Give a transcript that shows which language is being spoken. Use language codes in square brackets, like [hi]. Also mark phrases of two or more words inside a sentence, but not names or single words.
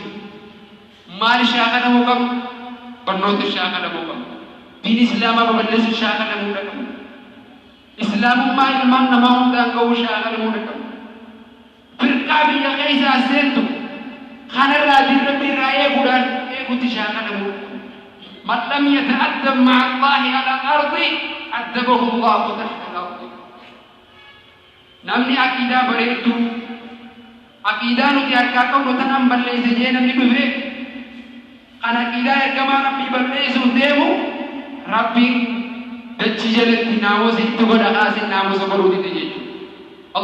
[om] maal shaakalamu qabnu barnoota shaakalamuu qabnu diin islaamaa babal'isuu shaakalamuu qabnu islaamummaa ilmaan namaa hundaan ga'uu shaakalamuu qabnu firqaa biyya keessaa seentu kanarraa dirrabbiirraa eeguutti shaakalamuu [ar] من لم يتأدب مع الله على الأرض أدبه الله تحت الأرض [om] namni aqiidaa bareeddu aqiidaa nuti harkaa qabnu tanaan balleeyse jee namni dhufe kan aqiidaa ergamaa rabbii balleessuuf deemu rabbiin dachii jalatti naamusa itti godha kaasin naamusa godhuutiti jechuudha